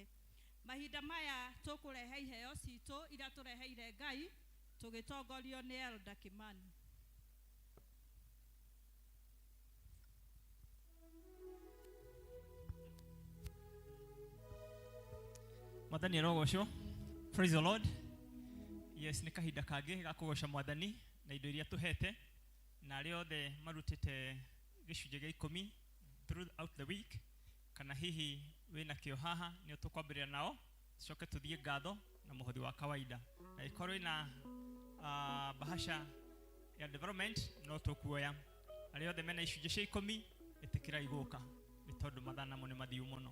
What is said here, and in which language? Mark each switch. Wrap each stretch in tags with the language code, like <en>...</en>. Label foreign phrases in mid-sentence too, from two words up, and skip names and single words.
<ki>Mahinda maya tũkũrehe iheo citũ iria tũreheire Ngai tũgĩtongorio nĩ Elder Kimani. Mwathani arogocwo.</ki> <en>Praise the Lord. Yes,</en> <ki>nĩ kahinda kangĩ ga kũgoca Mwathani na indo iria tũhete na arĩa othe marutĩte gĩcunjĩ gĩa 10</ki> <en>throughout the week,</en> <ki>kana hihi wĩna kĩo haha nĩ tũkwambĩrĩra nao coke tũthiĩ ngatho na mũhothi wa kawaida. Na ikorwo ina bahasha ya development no tũkuoya. Arĩa othe mena icunjĩ cia 10 ĩtĩkĩra igũka nĩ tondũ mathaa namo nĩ mathiũ mũno.</ki>